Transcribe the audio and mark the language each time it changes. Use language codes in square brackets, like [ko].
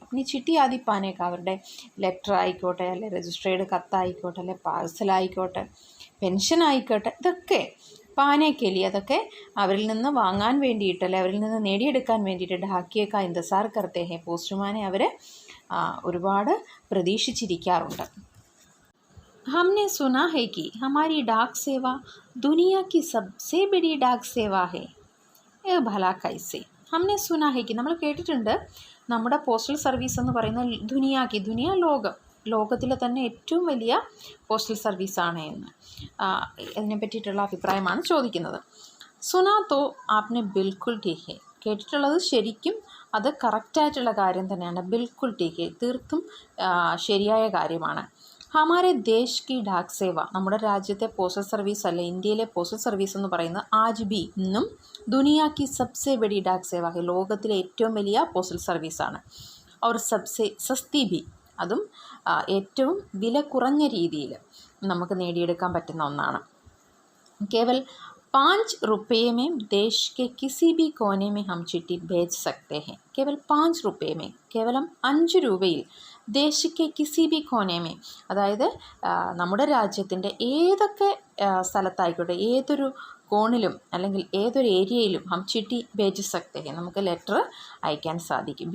[hi] അപ്നി ചിട്ടി ആദി പാനെ കാ, [ml] അവരുടെ ലെറ്റർ ആയിക്കോട്ടെ, അല്ലെ രജിസ്ട്രേഡ് കത്തായിക്കോട്ടെ, അല്ലെ പാഴ്സലായിക്കോട്ടെ, പെൻഷൻ ആയിക്കോട്ടെ, ഇതൊക്കെ പാനേക്കലി, അതൊക്കെ അവരിൽ നിന്ന് വാങ്ങാൻ വേണ്ടിയിട്ട്, അല്ലെ അവരിൽ നിന്ന് നേടിയെടുക്കാൻ വേണ്ടിയിട്ട് [hi] ഡാക്കിയേക്കാ ഇന്തസാർ കർത്തേ ഹെ, [ml] പോസ്റ്റ്മാനെ അവർ ഒരുപാട് പ്രതീക്ഷിച്ചിരിക്കാറുണ്ട്. [hi] हमने सुना है कि हमारी डाक सेवा दुनिया की सबसे बड़ी डाक सेवा है. भला कैसे? हमने सुना है कि, [ml] നമ്മൾ കേട്ടിട്ടുണ്ട് നമ്മുടെ പോസ്റ്റൽ സർവീസ് എന്ന് പറയുന്ന ദുനിയ ലോകത്തിലെ തന്നെ ഏറ്റവും വലിയ പോസ്റ്റൽ സർവീസാണ് എന്ന്. അതിനെ പറ്റിയിട്ടുള്ള അഭിപ്രായമാണ് ചോദിക്കുന്നത്. [hi] സുനാ തോ ആപ്നെ ബിൽക്കുൽ ടീക്ക് ഹെ. [ml] കേട്ടിട്ടുള്ളത് ശരിക്കും അത് കറക്റ്റായിട്ടുള്ള കാര്യം തന്നെയാണ്. [hi] ബിൽക്കുൽ ടീക്ക് ഹെ, [ml] തീർത്തും ശരിയായ കാര്യമാണ്. [hi] ഹമാരെ ദേശ് കി ഡാക് സേവ, [ml] നമ്മുടെ രാജ്യത്തെ പോസ്റ്റൽ സർവീസ് അല്ലെ ഇന്ത്യയിലെ പോസ്റ്റൽ സർവീസ് എന്ന് പറയുന്നത് [hi] ആജ് ബി [ml] ഇന്നും [hi] ദുനിയ കി സബ്സെ ബഡി ഡാക് സേവ ഹെ, [ml] ലോകത്തിലെ ഏറ്റവും വലിയ പോസ്റ്റൽ സർവീസാണ്. [hi] और सबसे സസ്തി ബി, [ml] അതും ഏറ്റവും വില കുറഞ്ഞ രീതിയിൽ നമുക്ക് നേടിയെടുക്കാൻ പറ്റുന്ന ഒന്നാണ്. [hi] കേവൽ 5 रुपये में देश के किसी भी कोने में हम चिट्ठी भेज सकते हैं. केवल 5 रुपये में, [ml] കേവലം 5 രൂപയിൽ [hi] ദേശിക്ക് കിസി ബി കോനെ മേ, [ml] അതായത് നമ്മുടെ രാജ്യത്തിൻ്റെ ഏതൊക്കെ സ്ഥലത്തായിക്കോട്ടെ, ഏതൊരു കോണിലും അല്ലെങ്കിൽ ഏതൊരു ഏരിയയിലും [hi] ഹം ചിട്ടി ഭേജ് സക്തേ ഹെ, [ml] നമുക്ക് ലെറ്റർ അയക്കാൻ സാധിക്കും.